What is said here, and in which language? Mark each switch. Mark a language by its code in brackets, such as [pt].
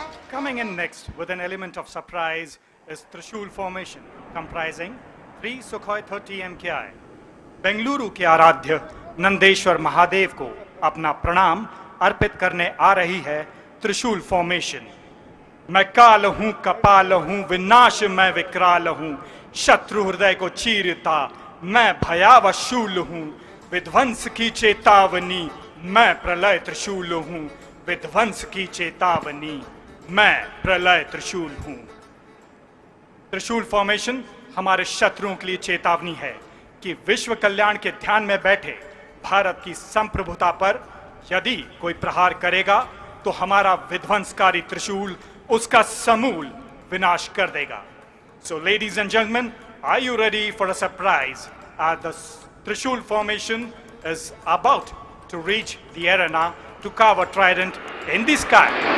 [en] Coming in next with an element of surprise is Trishul formation, comprising 3 Sukhoi 30 MKI. [hi] Bengaluru के आराध्य नंदेश्वर महादेव को अपना प्रणाम अर्पित करने आ रही है त्रिशूल फॉर्मेशन। मैं काल हूं, कपाल हूं, विनाश मैं विकराल हूं, शत्रु हृदय को चीरता मैं भयावह शूल हूं, विध्वंस की चेतावनी मैं प्रलय त्रिशूल हूं, विध्वंस की चेतावनी मैं प्रलय त्रिशूल हूं। त्रिशूल फॉर्मेशन हमारे शत्रुओं के लिए चेतावनी है कि विश्व कल्याण के ध्यान में बैठे भारत की संप्रभुता पर यदि कोई प्रहार करेगा तो हमारा विध्वंसकारी त्रिशूल उसका समूल विनाश कर देगा। [en] So ladies and gentlemen, are you ready for a surprise? The Trishul formation is about to reach the arena to carve a trident in the sky.